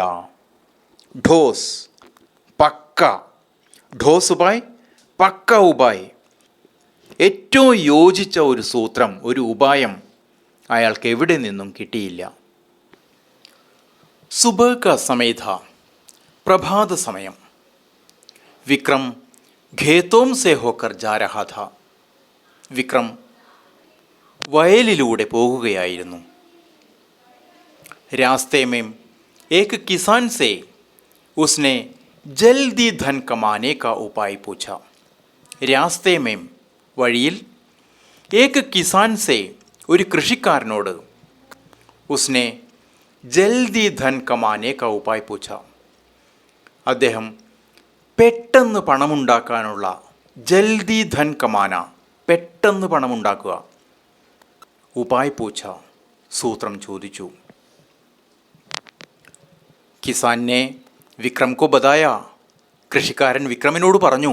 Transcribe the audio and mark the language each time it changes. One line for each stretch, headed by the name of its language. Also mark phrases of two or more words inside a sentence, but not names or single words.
Hindi: ठोस पक्का, ठोस उपाय पक्का उपाय,
Malayalam: ഏറ്റവും യോജിച്ച ഒരു സൂത്രം, ഒരു ഉപായം അയാൾക്ക് എവിടെ നിന്നും കിട്ടിയില്ല.
Hindi: सुबह का समय था,
Malayalam: പ്രഭാത സമയം.
Hindi: विक्रम खेतों से होकर जा रहा था.
Malayalam: വിക്രം വയലിലൂടെ പോകുകയായിരുന്നു.
Hindi: रास्ते में एक किसान से उसने जल्दी धन कमाने का उपाय पूछा. रास्ते में വഴിയിൽ एक किसान से
Malayalam: ഒരു കൃഷിക്കാരനോട്
Hindi: उसने जल्दी धन कमाने का उपाय पूछा.
Malayalam: അദ്ദേഹം പെട്ടെന്ന് പണമുണ്ടാക്കാനുള്ള
Hindi: जल्दी धन कमाना,
Malayalam: പെട്ടെന്ന് പണമുണ്ടാക്കുക,
Hindi: उपाय पूछा,
Malayalam: സൂത്രം ചോദിച്ചു.
Hindi: किसान ने विक्रम को बताया,
Malayalam: കൃഷിക്കാരൻ വിക്രമിനോട് പറഞ്ഞു.